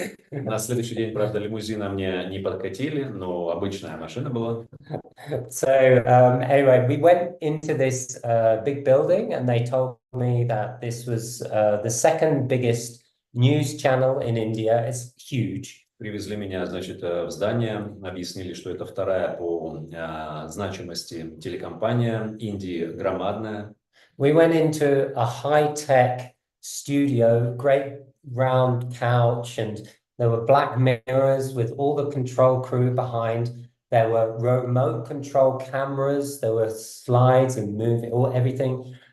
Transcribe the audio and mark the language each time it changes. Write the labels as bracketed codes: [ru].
[ru] На следующий день, правда, лимузина мне не подкатили, но обычная машина была. [en] So anyway, we went into this big building, and they told me that this was the second biggest news channel in India. It's huge. [ru] Привезли меня, значит, в здание, объяснили, что это вторая по значимости телекомпания Индии, громадная. [en] We went into a high-tech studio, great round couch, and there were black mirrors with all the control crew behind. There were remote control cameras, there were slides and everything.